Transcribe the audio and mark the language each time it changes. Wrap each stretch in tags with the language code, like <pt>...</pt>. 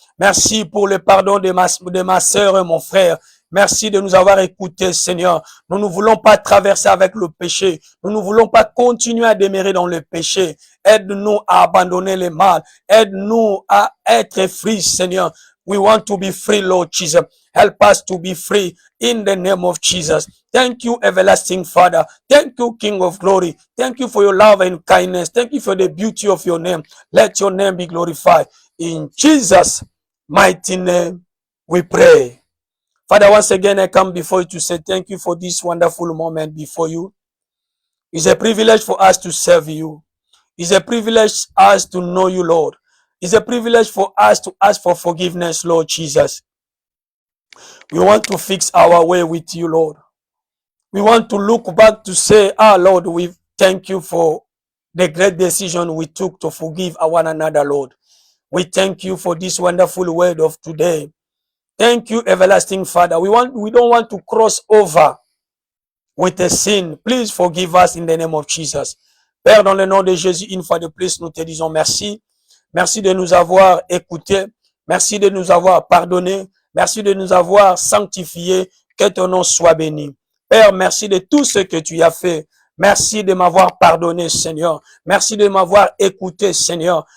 <fr>Merci pour le pardon de ma sœur et mon frère. Merci de nous avoir écoutés, Seigneur. Nous ne voulons pas traverser avec le péché. Nous ne voulons pas continuer à demeurer dans le péché. Aide-nous à abandonner le mal. Aide-nous à être free, Seigneur.</fr> <en>We want to be free, Lord Jesus. Help us to be free in the name of Jesus. Thank you, everlasting Father. Thank you, King of glory. Thank you for your love and kindness. Thank you for the beauty of your name. Let your name be glorified. In Jesus' mighty name, we pray. Father, once again, I come before you to say thank you for this wonderful moment before you. It's a privilege for us to serve you. It's a privilege for us to know you, Lord. It's a privilege for us to ask for forgiveness, Lord Jesus. We want to fix our way with you, Lord. We want to look back to say, Lord, we thank you for the great decision we took to forgive one another, Lord. We thank you for this wonderful word of today. Thank you, everlasting Father. We don't want to cross over with a sin. Please forgive us in the name of Jesus.</en> <fr>Père, dans le nom de Jésus, une fois de plus, nous te disons merci. Merci de nous avoir écoutés. Merci de nous avoir pardonnés. Merci de nous avoir sanctifiés. Que ton nom soit béni. Père, merci de tout ce que tu as fait. Merci de m'avoir pardonné, Seigneur. Merci de m'avoir écouté, Seigneur.</fr>